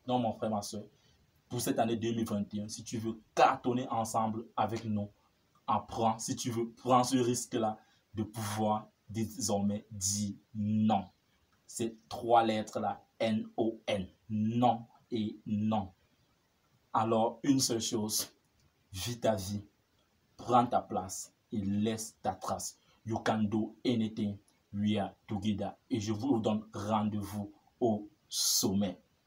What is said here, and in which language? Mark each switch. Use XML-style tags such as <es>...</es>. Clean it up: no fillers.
<fr>Non, mon frère, ma soeur, pour cette année 2021, si tu veux cartonner ensemble avec nous, apprends, si tu veux, prends ce risque-là de pouvoir désormais dire non. Ces 3 lettres-là, N-O-N, non et non. Alors, une seule chose, vis ta vie, prends ta place et laisse ta trace.</fr> <en>You can do anything, we are together.</en> <fr>Et je vous donne rendez-vous au sommet.</fr>